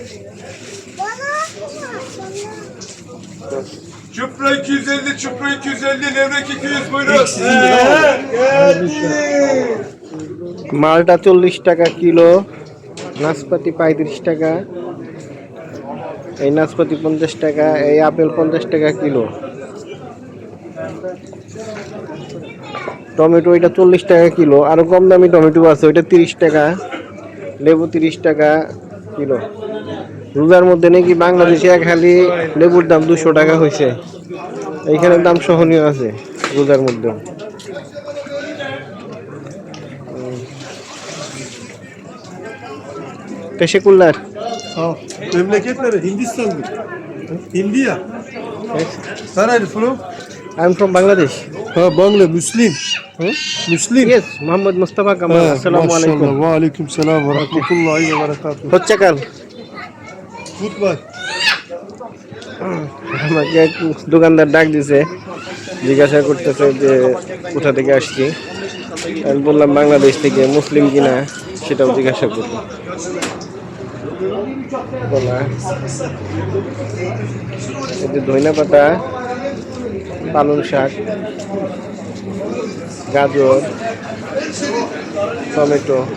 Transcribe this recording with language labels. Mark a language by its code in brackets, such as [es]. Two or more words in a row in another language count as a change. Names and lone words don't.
[tr] Çupra 250, çupra 250, levrek 200 buyurun. [bn] মালটা 40 টাকা কিলো, নাশপাতি 35 টাকা, এই নাশপাতি 50 টাকা, এই আপেল 50 টাকা কিলো। টমেটো এটা 40 টাকা কিলো। আরো কম দামি টমেটো আছে, ওইটা 30 টাকা। লেবু 30 টাকা কিলো। রোজার মধ্যে নাকি বাংলাদেশে খালি লেবুর দাম 200 টাকা হয়েছে। এইখানে দাম সহনীয় আছে রোজার মধ্যে। [tr] Teşekkürler. Memleket nere? Hindistan mı? Hindiya. [en] Where are you from? I'm from Bangladesh. Ha Bangla, Muslim. Muslim. Yes, Muhammad Mustafa Kamal. [ar] السلام عليكم. و عليكم السلام و رحمة الله و بركاته. [tr] Hoşçakal. [en] Goodbye. [bn] আমাকে এক দোকানদার ডাক দিছে, জিজ্ঞাসা করতেছে যে কোথা থেকে আসছি। আমি বললাম বাংলাদেশ থেকে। মুসলিম কিনা সেটাও জিজ্ঞাসা করবো। বলা ধনিয়া পাতা, পালং শাক, গাজর, টমেটো।